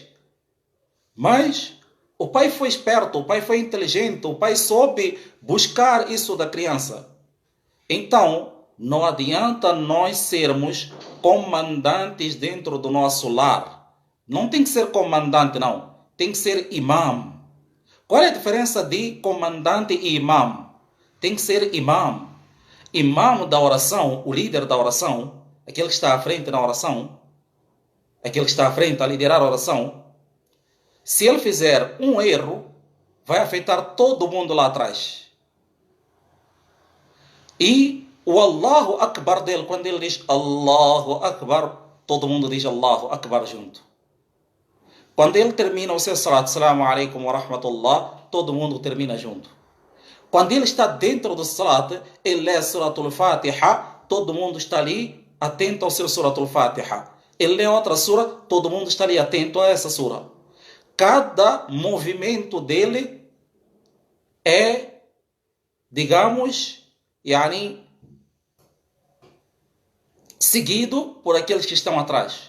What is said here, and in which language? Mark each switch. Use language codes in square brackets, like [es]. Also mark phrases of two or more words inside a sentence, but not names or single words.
[pt] Mas o pai foi esperto, o pai foi inteligente, o pai soube buscar isso da criança. Então, não adianta nós sermos comandantes dentro do nosso lar. Não tem que ser comandante, não. Tem que ser imam. Qual é a diferença de comandante e imam? Tem que ser imam. Imam da oração, o líder da oração, aquele que está à frente na oração, aquele que está à frente a liderar a oração, se ele fizer um erro, vai afetar todo mundo lá atrás. E o [ar] الله أكبر [pt] dele, quando ele diz [ar] الله أكبر, [pt] todo mundo diz [ar] الله أكبر [pt] junto. Quando ele termina o seu salat, [ar] السلام عليكم ورحمة الله, [pt] todo mundo termina junto. Quando ele está dentro do salat, ele lê Suratul Fatiha, todo mundo está ali atento ao seu Suratul Fatiha. Ele lê outra sura, todo mundo está ali atento a essa sura. Cada movimento dele é, digamos, seguido por aqueles que estão atrás.